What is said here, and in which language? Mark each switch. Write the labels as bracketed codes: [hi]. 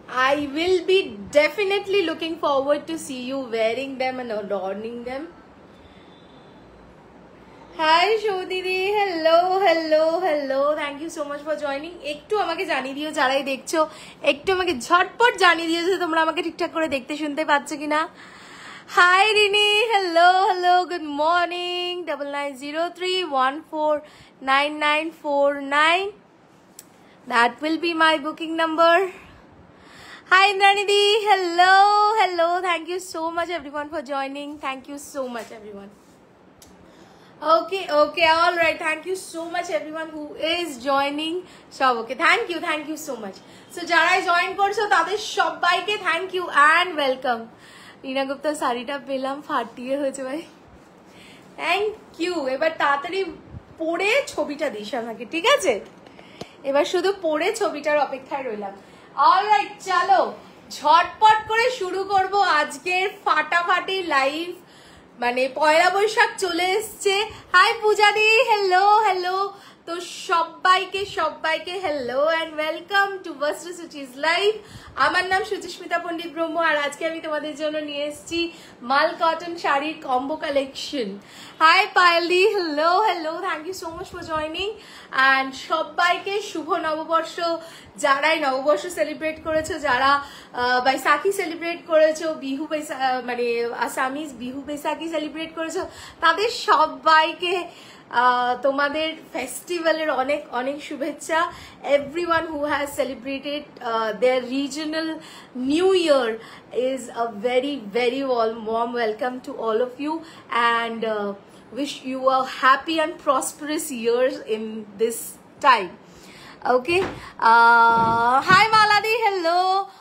[en] I will be definitely looking forward to see you wearing them and adorning them. Hi Shodiri, hello hello hello, thank you so much for joining. [bn] একটু আমাকে জানিয়ে দিও যারাই দেখছো, একটু আমাকে ঝটপট জানিয়ে দিও যে তোমরা আমাকে ঠিকঠাক করে দেখতে শুনতে পাচ্ছ কিনা। [en] Hi Rini, hello hello, good morning. 9903149949, that will be my booking number. Hi Indranidhi, hello hello, thank you so much everyone for joining, thank you so much everyone. Okay, all right, thank you so much everyone who is joining. Sab okay, thank you so much. [bn] So jarai join korcho tader shobaike [en] thank you and welcome. [bn] রিনা গুপ্তা শাড়িটা পেলাম, ফাটিয়ে হয়েছে ভাই, thank you. এবার তাড়াতাড়ি পরে ছবিটা this আমাকে, ঠিক আছে? এবার শুধু পরে ছবিটার অপেক্ষায় রইলাম। অলরাইট, চলো ঝটপট করে শুরু করব আজকের ফাটাফাটি লাইভ। মানে পয়লা বৈশাখ চলে এসছে। High পূজাদি, hello hello. [en] তো সবাইকে hello and welcome to varsity Suchi's live. [bn] আমার নাম সুচিস্মিতা পণ্ডিত ব্রহ্ম, আর আজকে আমি তোমাদের জন্য নিয়ে এসেছি মাল কটন শাড়ির combo collection. [en] Hi পায়েলদি, hello hello, thank you so much for joining. [bn] And সবাইকে শুভ নববর্ষ। যারাই নববর্ষ সেলিব্রেট করেছো, যারা বৈশাখী সেলিব্রেট করেছো, বিহু মানে আসামিজ বিহু বৈশাখী সেলিব্রেট করেছো, তাদের সবাইকে তোমাদের ফেস্টিভ্যালের অনেক অনেক শুভেচ্ছা। [en] Everyone who has celebrated their regional new year is a very warm welcome to all of you, and wish you a happy and prosperous years in this time. Okay, hi Maladi, hello.